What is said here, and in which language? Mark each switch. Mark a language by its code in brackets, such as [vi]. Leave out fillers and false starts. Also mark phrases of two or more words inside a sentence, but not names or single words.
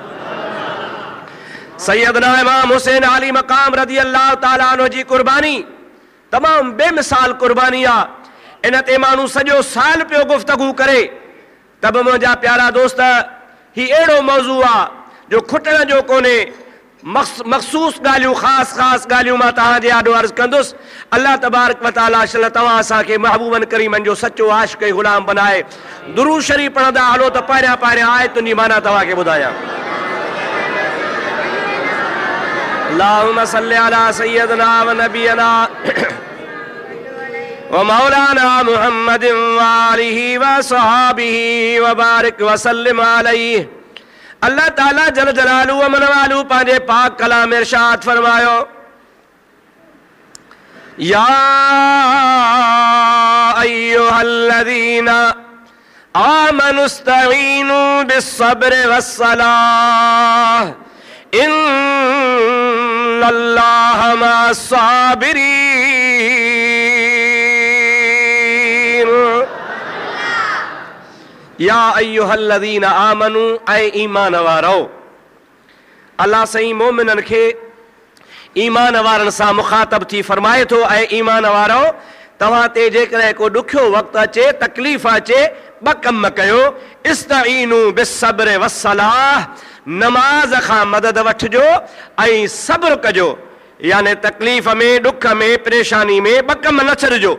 [sd] सैयदना इमाम हुसैन आली मकाम [ar] رضي الله تعالى عنه [sd] जी क़ुर्बानी तमाम बेमिसाल क़ुर्बानी आहे। इन ते माण्हू सॼो साल पियो गुफ़्तगू करे त बि मुंहिंजा प्यारा दोस्त ही अहिड़ो मौज़ू आहे जो खुटण जो कोन्हे। मख़सूस ॻाल्हियूं ख़ासि ॻाल्हियूं मां तव्हांजे आॾो अर्ज़ु कंदुसि। [ar] الله تبارك وتعالى [sd] शल तव्हां असांखे महबूबन करीमनि जो सचो आशिक़ ऐं ग़ुलाम बनाए। दुरूद शरीफ़ पढ़ंदा हलो त पहिरियां आयतुनि जी माना तव्हांखे ॿुधायां। [ar] اللهم صل على سيدنا ونبينا ومولانا محمد وآله وصحابه وبارك وسلم عليه. [sd] अल्लाह ताला जल जलालू अमन वालू पंहिंजे पाक कलाम इरशाद फरमायो, [ar] يا أيها الذين آمنوا استعينوا بالصبر والصلاة إن الله مع الصابرين. يا أيها الذين آمنوا [sd] ऐ ईमान वारो। अल्लाह सही मोमिननि खे ईमान वारनि सां मुखातब थी फरमाए थो, ऐं ईमान वारो तव्हां ते जेकॾहिं को ॾुखियो वक़्तु अचे, तकलीफ़ अचे, ॿ कम कयो। [ar] استعينوا بالصبر والصلاة, [sd] नमाज खां मदद वठिजो ऐं सब्र कजो, यानी तकलीफ़ में, ॾुख में, परेशानी में ॿ कम न छॾिजो।